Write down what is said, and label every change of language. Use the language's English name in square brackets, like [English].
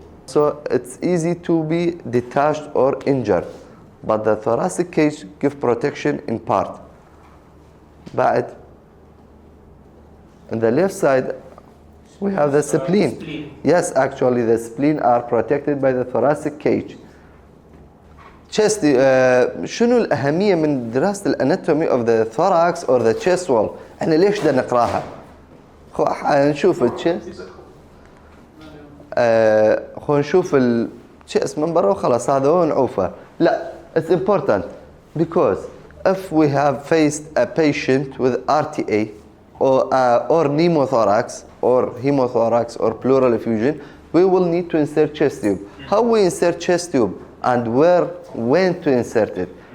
[English] So it's easy to be detached or injured, but the thoracic cage gives protection in part. But on the left side, we have the spleen. Yes, actually the spleen are protected by the thoracic cage. [Arabic] chest شنو الأهمية من دراسة الاناتومي [English] of the thorax or the chest wall؟ [Arabic] احنا ليش بدنا نقراها؟ نشوف الchest خو نشوف الchest من برا وخلاص هذا هو نعوفه. لا, [English] it's important because if we have faced a patient with RTA or pneumothorax or hemothorax or pleural effusion, we will need to insert chest tube. How we insert chest tube and when to insert it?